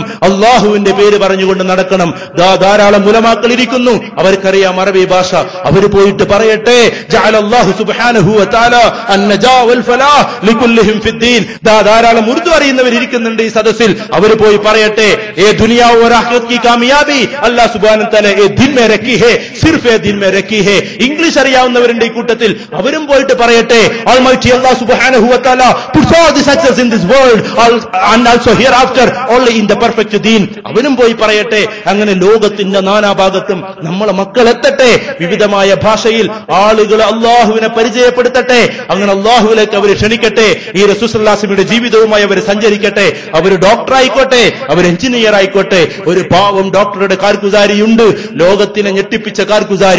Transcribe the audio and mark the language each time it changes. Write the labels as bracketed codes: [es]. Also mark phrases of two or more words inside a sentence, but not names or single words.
[ml] അള്ളാഹുവിന്റെ പേര് പറഞ്ഞുകൊണ്ട് നടക്കണം. ധാരാളം ഉലമാക്കൾ ഇരിക്കുന്നു, അവർക്കറിയാം അറബി ഭാഷ. അവർ പോയിട്ട് പറയട്ടെ, [ar] جعل الله سبحانه و تعالى النجاة والفلاح لكلهم في الدين. [ml] ധാരാളം ഉറുദു അറിയുന്നവർ ഇരിക്കുന്നുണ്ട് ഈ സദസ്സിൽ. അവർ പോയി പറയട്ടെ, [ur] یہ دنیا اور آخرت کی کامیابی اللہ سبحانہ و تعالیٰ یہ دین میں رکھی ہے، صرف یہ دین میں رکھی ہے. [ml] ഇംഗ്ലീഷ് അറിയാവുന്നവരുണ്ട് ഈ കൂട്ടത്തിൽ. അവരും പോയിട്ട് പറയട്ടെ, [en] Almighty [ar] الله سبحانه و تعالى [en] puts all the success in this world and also hereafter only in the perfect deen. [ml] അവരും പോയി പറയട്ടെ. അങ്ങനെ ലോകത്തിന്റെ നാനാഭാഗത്തും നമ്മളെ മക്കൾ എത്തട്ടെ. വിവിധമായ ഭാഷയിൽ ആളുകൾ അള്ളാഹുവിനെ പരിചയപ്പെടുത്തട്ടെ. അങ്ങനെ അള്ളാഹുവിലേക്ക് അവർ ക്ഷണിക്കട്ടെ. ഈ റസൂൽ [ar] صلى الله عليه وسلم [ml] ജീവിതവുമായി അവർ സഞ്ചരിക്കട്ടെ. അവർ ഡോക്ടറായിക്കോട്ടെ, അവർ എഞ്ചിനീയർ ആയിക്കോട്ടെ, ഒരു പാവം ഡോക്ടറുടെ കാർക്കുസാരിയുണ്ട്, ലോകത്തിനെ ഞെട്ടിപ്പിച്ച കാർക്കുസാരി.